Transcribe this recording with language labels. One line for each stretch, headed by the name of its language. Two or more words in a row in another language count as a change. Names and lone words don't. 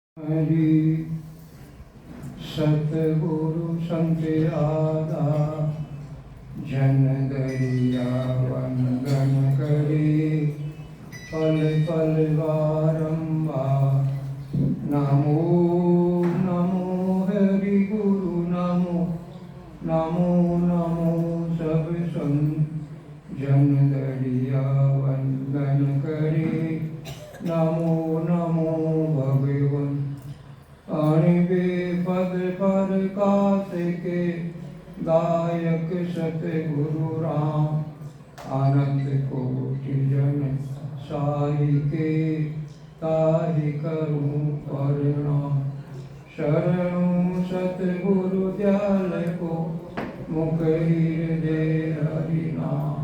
Hindi: हरि सतगुरु संत आदा जन दरिया वंदन करे पल पल बारंबार। नमो नमो हरि गुरु नमो नमो नमो सब संत जन दरिया वंदन करे। नमो नमो भगवन अणिबे पद पर काश के दायक सतगुरु राम। आनंद कोटि जन साहि के ताहि करूं प्रणाम। शरणु सतगुरु दयाल को मुख हृदय हरि नाम।